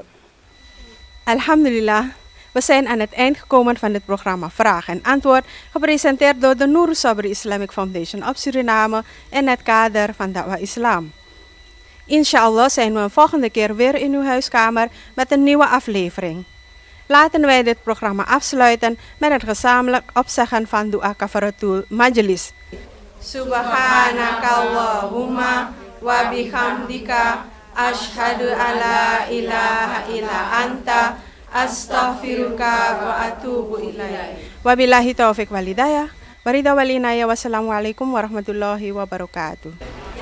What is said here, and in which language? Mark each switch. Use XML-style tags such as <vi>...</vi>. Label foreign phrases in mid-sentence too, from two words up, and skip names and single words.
<nl>Alhamdulillah, we zijn aan het eind gekomen van het programma Vraag en Antwoord, gepresenteerd door de Nurusshobri Islamic Foundation op Suriname in het kader van Da'wa Islam. Inshallah zijn we een volgende keer weer in uw huiskamer met een nieuwe aflevering. Laten wij dit programma afsluiten met het gezamenlijk opzeggen van Dua Kafaratul Majlis.</nl> <ar>سبحانك اللهم وبحمدك أشهد أن لا إله إلا أنت أستغفرك وأتوب إليك. وبالله التوفيق والهداية. والرضا والعناية والسلام عليكم ورحمة الله وبركاته.</ar>